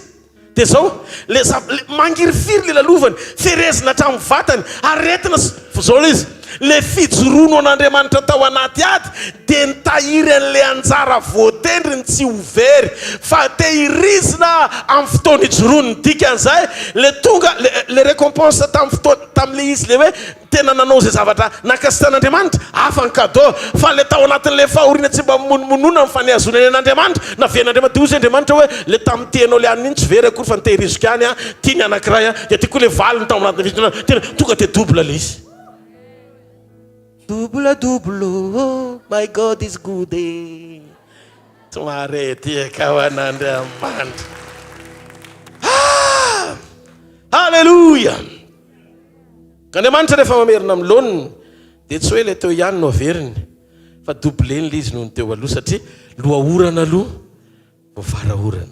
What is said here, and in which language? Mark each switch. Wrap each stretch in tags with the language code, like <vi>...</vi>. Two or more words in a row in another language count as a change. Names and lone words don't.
<mg>Dia zao mangirifiry le lalovany ferezina hatramin'ny vatany aretina zao izy le fijorono an'Andriamanitra tao anaty ady dia nitahiry an'ilay anjara voatendriny tsy ho very fa tehirizina amin'ny fotoana ijorono ny dikan'izay le tonga le récompense tamin'ilay izy le hoe tena nanao zay zavatra nakasitan'Andriamanitra hafa ny cadeau fa le tao anatin'ilay fahoriana tsy mba mononmonona amin'ny fanehazonany an'Andriamanitra na ven'Andriamanitra. Dia ozy Andriamanitra hoe le tamin'ny teanao le aniny tsy very akory fa nitehiriziko ihany a tiany anankiray a dia tiako le valiny tao anatin'ny fitonana tena tonga te double le izy.</mg> <en>Double, oh my God is good.</en> <mg>Tsy mareteka ao an'Andriamanitra. Halleluja. Andriamanitra rehefa mamerina amin'ny laoniny dia tsy hoe le teo ihany no averiny fa doubleny le izy noho ny teo aloha satria loha orana aloha vao fara orana.</mg>